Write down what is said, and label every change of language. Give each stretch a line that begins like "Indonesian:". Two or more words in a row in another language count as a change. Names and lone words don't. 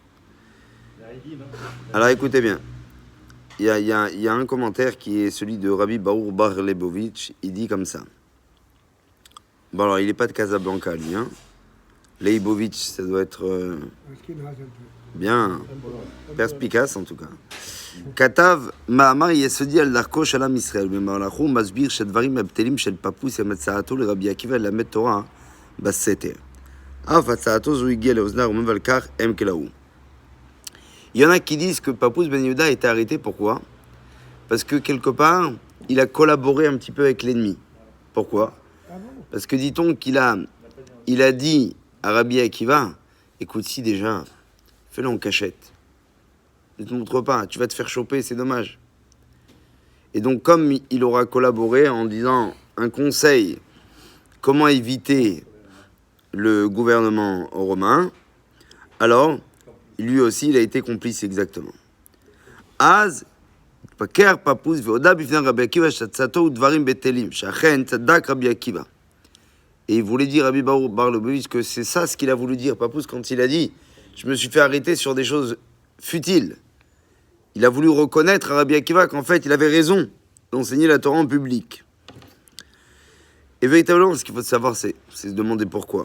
French: Alors, écoutez bien. Il y a un commentaire qui est celui de Rabbi Baour Bar Lebovitch. Il dit comme ça. Bon, alors, il n'est pas de Casablanca, lui. Hein. Leibovitch, ça doit être bien perspicace en tout cas.
Hebrew: כתב מאמר יסודי על דרכו של עם ישראל, במהלכו הוא מסביר שדברים הבטלים של פפוס הם הצעתו לרבי עקיבא ללמד תורה בסתר. אף הצעתו זו הגיעה לאוזני הרומם ועל כך הם כלאו.
French: Il y en a qui disent que Papouz Ben Yehuda a été arrêté, pourquoi? Parce que quelque part, il a collaboré un petit peu avec l'ennemi. Pourquoi? Parce que dit-on qu'il a dit à Rabbi Akiva, écoute, si déjà, fais-le en cachette. Ne te montre pas, tu vas te faire choper, c'est dommage. Et donc, comme il aura collaboré en disant un conseil, comment éviter le gouvernement romain, alors, lui aussi, il a été complice exactement. Az,
Hebrew: התפקר פפוס והודה בפני רבי עקיבא שעצתו ודברים בטלים, שאכן צדק רבי עקיבא.
French: Et il voulait dire à Rabbi Bar Lubavitch que c'est ça ce qu'il a voulu dire, Papouz, quand il a dit « Je me suis fait arrêter sur des choses futiles ». Il a voulu reconnaître à Rabbi Akiva qu'en fait, il avait raison d'enseigner la Torah en public. Et véritablement, ce qu'il faut savoir, c'est se demander pourquoi.